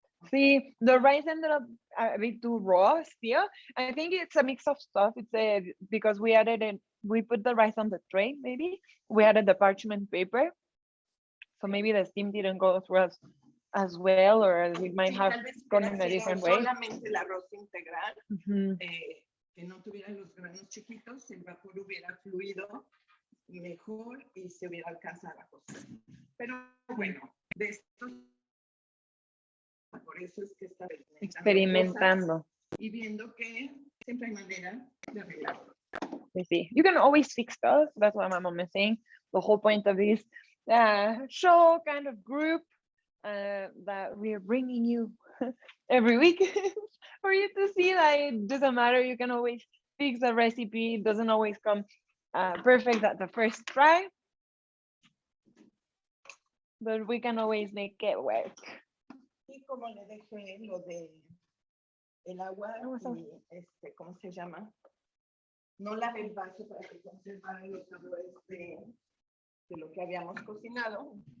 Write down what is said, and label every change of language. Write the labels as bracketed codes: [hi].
[en] See, the rice ended up a bit too raw still. I think it's a mix of stuff. It's because we added it, we put the rice on the tray, maybe. We added the parchment paper. So maybe the steam didn't go through as well, or we might have gone in a different way. [es] Solamente el arroz integral, que no tuviera los granos chiquitos, el vapor hubiera fluido mejor y se hubiera alcanzado a cocer. Pero bueno, de esto, por eso es que está experimentando y viendo que siempre hay manera de arreglarlo. [en] See, you can always fix stuff. That's what my mom is saying. The whole point of this show kind of group that we're bringing you every week for you to see that it doesn't matter. You can always fix a recipe. It doesn't always come perfect at the first try, but we can always make it work. [es] Y como le dejé lo de el agua y ¿cómo se llama? No lavé el vaso para que conservara los sabores de lo que habíamos cocinado.